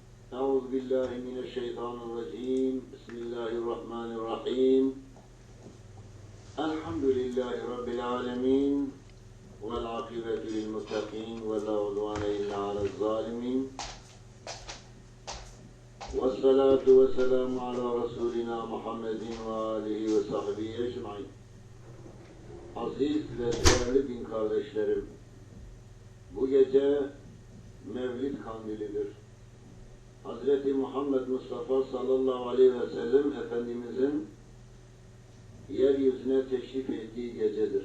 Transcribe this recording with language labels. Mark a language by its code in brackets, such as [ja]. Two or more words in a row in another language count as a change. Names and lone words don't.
[ar] أعوذ بالله من الشيطان الرجيم بسم الله الرحمن الرحيم الحمد لله رب العالمين والعاقبة للمتقين ولا عدوان إلا على الظالمين والصلاة والسلام على رسولنا محمد وآله وصحبه ecmaîn. [tr] Aziz ve değerli din kardeşlerim, bu gece Mevlid kandilidir. Hazreti Muhammed Mustafa [ar] صلى الله عليه وسلم [tr] Efendimizin yeryüzüne teşrif ettiği gecedir.